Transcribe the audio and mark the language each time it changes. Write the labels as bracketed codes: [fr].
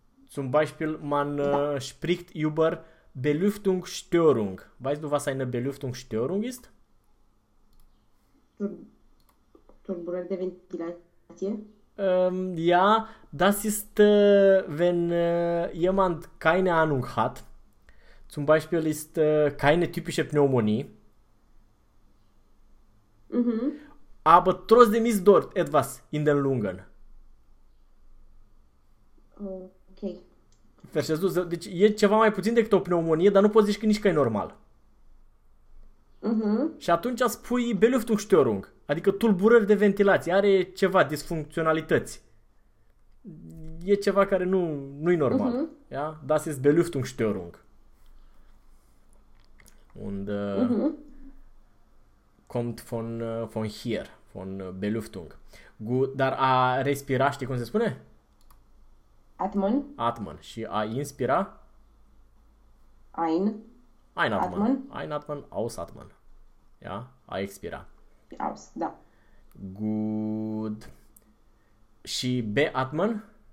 [de] Zum Beispiel, man spricht über Belüftungsstörung. Weißt du, was eine Belüftungsstörung ist? [ro] Turburări de ventilație. [de] Ja, das ist, wenn jemand keine Ahnung hat. Zum Beispiel ist keine typische Pneumonie. Aber trotzdem ist dort etwas in den Lungen. Okay. Verstehst du? [ro] Deci e ceva mai puțin decât o pneumonie, dar nu poți zici că nici că e normal. Și atunci spui Belüftungsstörung, adică tulburări de ventilație, are ceva, disfuncționalități. E ceva care nu-i normal. Ja? [de] Das ist Belüftungsstörung. Und kommt von hier, von Belüftung. [ro] Gut, dar a respira, știi cum se spune? [de] Atman. Atmen. [ro] Și a inspira? [de] Ein. Einatmen. Atman. Einatmen, ausatmen. Ja? [ro] A expira. [de] Aus, da. [ro] Good. Și beatmen?